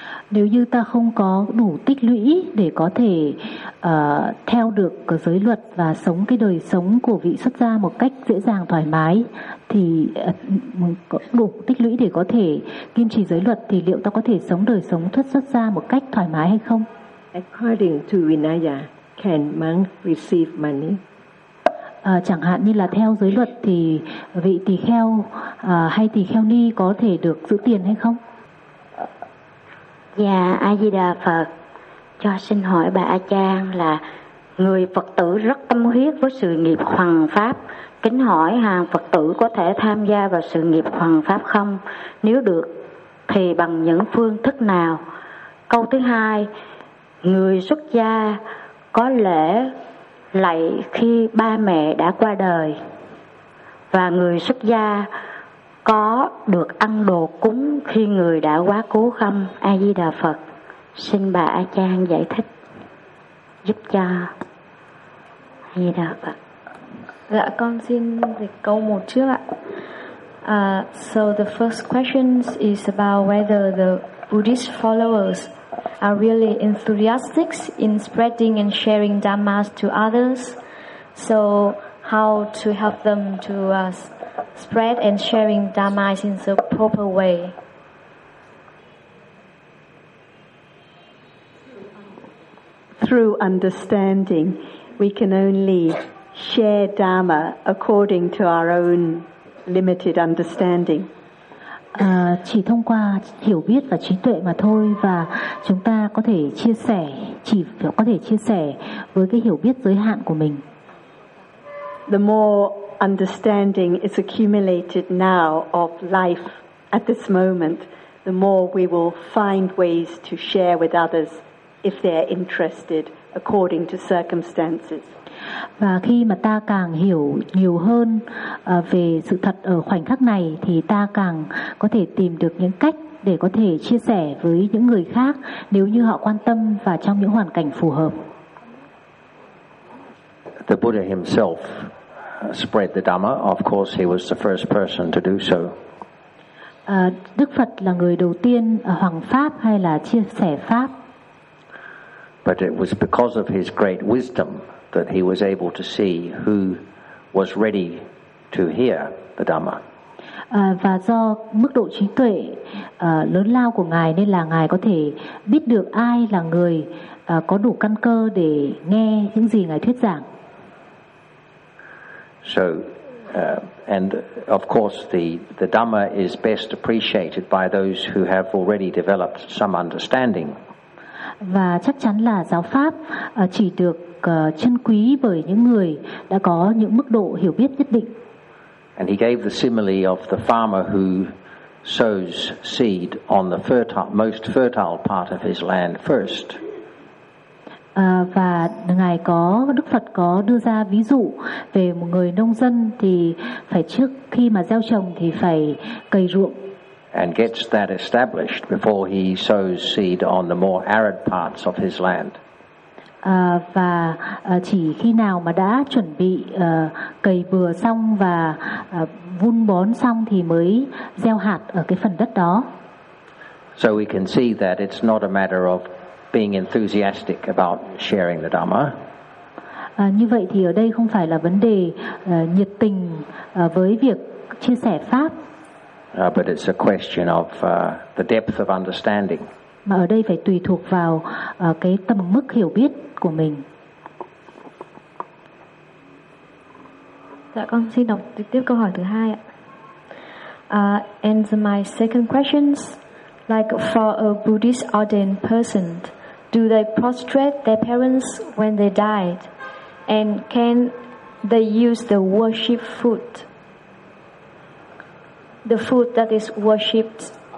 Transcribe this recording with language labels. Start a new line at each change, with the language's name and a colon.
Vietnamese: Nếu như ta không có đủ tích lũy để có thể theo được giới luật và sống cái đời sống của vị xuất gia một cách dễ dàng thoải mái, thì có đủ tích lũy để có thể kiên trì giới luật, thì liệu ta có thể sống đời sống thất xuất gia một cách thoải mái hay không?
English: According to Vinaya, can monk receive money?
Vietnamese: Chẳng hạn như là theo giới luật thì vị tỳ kheo hay tỳ kheo ni có thể được giữ tiền hay không? Dạ, A Di Đà Phật, cho xin hỏi bà A Chan là người Phật tử rất tâm huyết với sự nghiệp hoằng pháp, kính hỏi hàng Phật tử có thể tham gia vào sự nghiệp hoằng pháp không? Nếu được thì bằng những phương thức nào? Câu thứ hai, người xuất gia có lễ lạy khi ba mẹ đã qua đời, và người xuất gia có được ăn đồ cúng khi người đã quá cố không? A Di Đà Phật, xin bà A Chan giải thích giúp cho. A Di Đà Phật. Dạ, con xin dịch câu một trước ạ.
English: So the first question is about whether the Buddhist followers are really enthusiastic in spreading and sharing dhammas to others. So how to help them to spread and sharing dhammas in the proper way? Through understanding, we can only share dhamma according to our own limited understanding.
Vietnamese: Chỉ thông qua hiểu biết và trí tuệ mà thôi, và chúng ta có thể chia sẻ, chỉ có thể chia sẻ với cái hiểu biết giới hạn của mình.
English: The more understanding is accumulated now of life at this moment, the more we will find ways to share with others if they are interested according to circumstances.
Vietnamese: Và khi mà ta càng hiểu nhiều hơn về sự thật ở khoảnh khắc này thì ta càng có thể tìm được những cách để có thể chia sẻ với những người khác nếu như họ quan tâm và trong những hoàn cảnh phù hợp.
English: The Buddha himself spread the Dhamma. Of course, he was the first person to do so.
Vietnamese: Đức Phật là người đầu tiên hoằng pháp hay là chia sẻ pháp.
English: But it was because of his great wisdom that he was able to see who was ready to hear the Dhamma.
Vietnamese: Và do mức độ trí tuệ lớn lao của ngài nên là ngài có thể biết được ai là người có đủ căn cơ để nghe những gì ngài thuyết giảng.
English: So And of course, the Dhamma is best appreciated by those who have already developed some understanding.
Vietnamese: Và chắc chắn là giáo pháp chỉ được trân quý bởi những người đã có những mức độ hiểu biết nhất định.
English: And he gave the simile of the farmer who sows seed on the fertile, most fertile part of his land first.
Vietnamese: Và ngài có Đức Phật có đưa ra ví dụ về một người nông dân thì phải trước khi mà gieo trồng thì phải cày ruộng.
English: And gets that established before he sows seed on the more arid parts of his land.
Vietnamese: Và chỉ khi nào mà đã chuẩn bị cày bừa xong và vun bón xong thì mới gieo hạt ở cái phần đất đó.
English: So we can see that it's not a matter of being enthusiastic about sharing the Dhamma.
Vietnamese: Như vậy thì ở đây không phải là vấn đề nhiệt tình với việc chia sẻ pháp.
English: But it's a question of the depth of understanding.
Vietnamese: Mà ở đây phải tùy thuộc vào cái tầm mức hiểu biết của mình. Dạ con xin đọc tiếp câu hỏi thứ hai ạ.
English: And my second questions, like for a Buddhist ordained person, do they prostrate their parents when they died, and can they use the worship food, the food that is worshipped?